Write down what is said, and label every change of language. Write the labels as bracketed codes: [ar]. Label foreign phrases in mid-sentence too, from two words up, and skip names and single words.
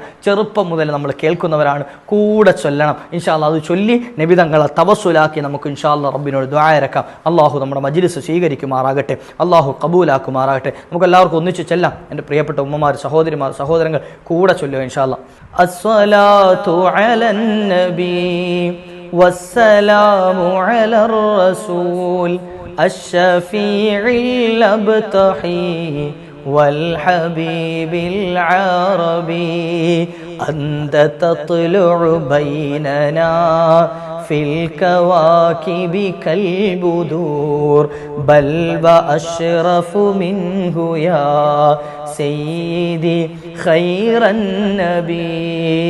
[ml] ചെറുപ്പം മുതൽ നമ്മൾ കേൾക്കുന്നവരാണ്, കൂടെ ചൊല്ലണം [ar] إن شاء الله. [ml] അത് ചൊല്ലി നബി തങ്ങളെ തവസ്സുലാക്കി നമുക്ക് [ar] إن شاء الله [ml] റബ്ബിനോട് ദുആ ഇറക്കാം. അള്ളാഹു നമ്മുടെ മജ്ലിസ് സ്വീകരിക്കുമാറാകട്ടെ, അള്ളാഹു കബൂലാക്കുമാറാകട്ടെ. നമുക്ക് എല്ലാവർക്കും ഒന്നിച്ച് ചെല്ലാം. എൻ്റെ പ്രിയപ്പെട്ട ഉമ്മമാർ, സഹോദരിമാർ, സഹോദരങ്ങൾ കൂടെ ചൊല്ലുക [ar] إن شاء الله. الصلاة على النبي والسلام على الرسول الشفيع الأبتحي والحبيب العربي أنت تطلع بيننا في الكواكب كالبدور بل وأشرف منه يا سيدي خير النبي